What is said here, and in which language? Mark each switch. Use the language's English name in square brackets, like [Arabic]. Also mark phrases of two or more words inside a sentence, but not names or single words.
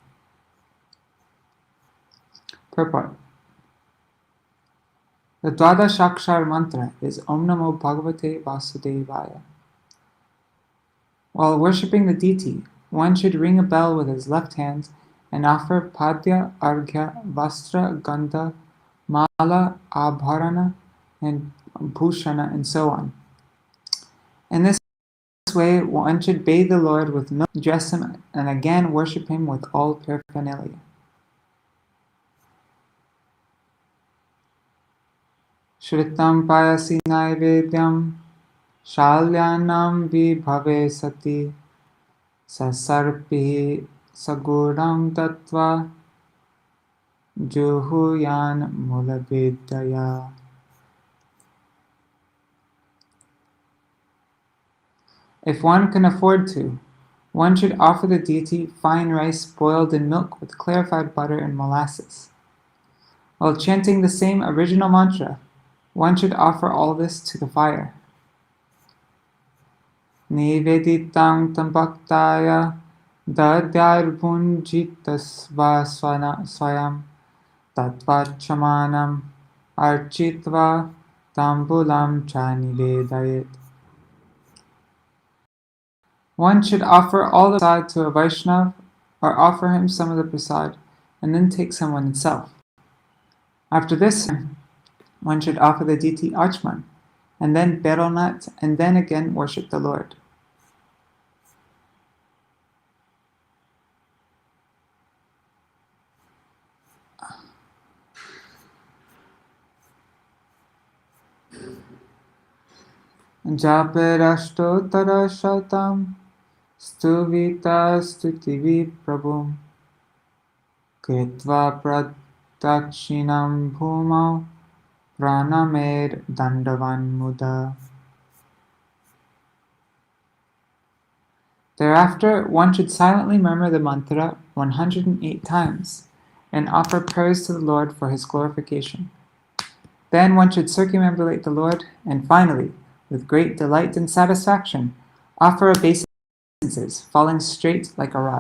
[English] Purport. The Dwadashakshar mantra is [Sanskrit] ॐ नमो भगवते वासुदेवाय. [English] While worshipping the deity, one should ring a bell with his left hand and offer [Sanskrit] पाद्य, अर्घ्य, वस्त्र, गन्ध, माला, आभरण, [English] and bhushana, and so on. In this way, one should bathe the Lord with milk, dress him, and again worship him with all paraphernalia. [Sanskrit] श्रितं पयसि नैवेद्यं शाल्यन्नं विभवे सति ससर्पिः सगुडं तत्त्व जुहुयान् मूलविद्यया. [English] If one can afford to, one should offer the deity fine rice boiled in milk with clarified butter and molasses. While chanting the same original mantra, one should offer all this to the fire. [Sanskrit] निवेदितं तद्भक्ताय दद्याद्भुञ्जीत वा स्वयं तत आचमनम् अर्चित्वा ताम्बूलं च निवेदयेत्. [English] One should offer all the prasad to a Vaishnav or offer him some of the prasad and then take some oneself. After this, one should offer the deity achman and then betel nut and then again worship the Lord. [Sanskrit] जपेदष्टोत्तर शतं स्तुवीत स्तुतिभिः प्रभुं कृत्वा प्रदक्षिणं भूमौ प्रणमेद् दण्डवन् मुदा. [English] Thereafter, one should silently murmur the mantra 108 times and offer prayers to the Lord for his glorification. Then one should circumambulate the Lord, and finally, with great delight and satisfaction, offer obeisances, falling straight like a rod.